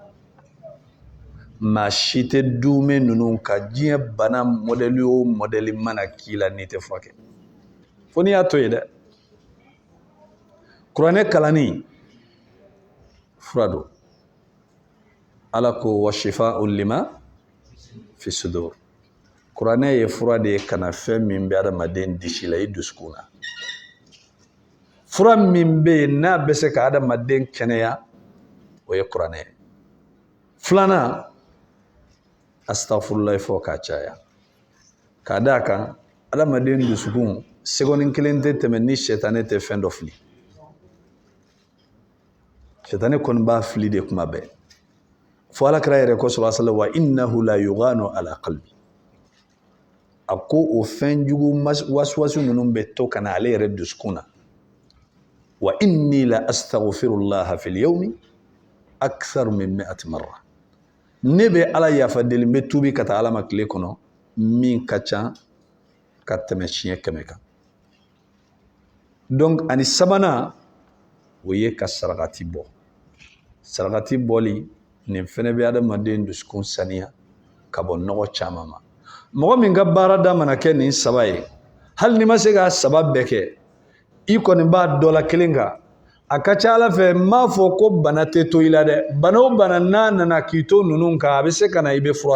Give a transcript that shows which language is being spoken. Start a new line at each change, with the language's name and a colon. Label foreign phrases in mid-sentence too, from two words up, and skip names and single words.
Bambara: maa si tɛ duume ninnu ka diɲɛ bana mɔdɛli o mɔdɛli mana k'i la n'i tɛ furakɛ fo n'i y'a to yen dɛ kuranɛ kalanni fura don ala ko
Arabic: وشفاء لما في الصدور
Bambara: kuranɛ ye fura de ye kana fɛn min bɛ adamaden disi la i dusukun na fura min bɛ yen n'a bɛ se ka adamaden kɛnɛya o ye kuranɛ ye filanan astaghfirullah fɔ k'a caya k'a d'a kan adamaden dusukun sekonin kelen tɛ tɛmɛ ni sɛtanɛ tɛ fɛn dɔ fili sɛtanɛ kɔni b'a fili de kuma bɛɛ fo alakira yɛrɛ ko
Arabic: صلى الله عليه وسلم وإنه ليغان على قلبي
Bambara: a ko o fɛn jugu wasuwasu ninnu bɛ to kana ale yɛrɛ dusukun na
Arabic: وإني لأستغفر الله في اليوم أكثر من 100 مرة
Bambara: ne bɛ ala yafa deli n bɛ tuubi ka taa ala ma tile kɔnɔ min ka ca ka tɛmɛ siɲɛ 100 kan donc ani sabanan o ye ka sarakati bɔ sarakati bɔli nin fɛnɛ bɛ adamaden dusukun saniya ka bɔ nɔgɔ caman ma mɔgɔ min ka baarada mana kɛ nin 3 ye hali ni ma se ka 3 bɛɛ kɛ i kɔni b'a dɔ la kelen kan a ka ca Ala fɛ m'a fɔ ko bana tɛ to i la dɛ bana o bana n'a nana k'i to ninnu kan a bɛ se ka na i bɛ fura